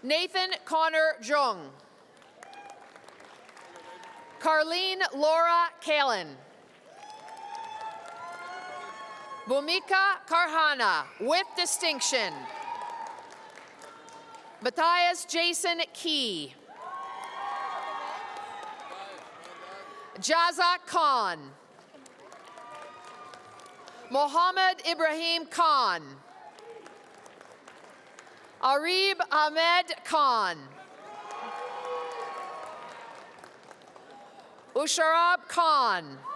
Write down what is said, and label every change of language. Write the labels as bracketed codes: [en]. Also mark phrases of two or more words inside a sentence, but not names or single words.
[en] Nathan Connor Jung. Carlene Laura Kalin. Bhumika Karhana, with distinction. Matthias Jason Key. Jaza Khan. Mohammed Ibrahim Khan. Arib Ahmed Khan. Usharab Khan.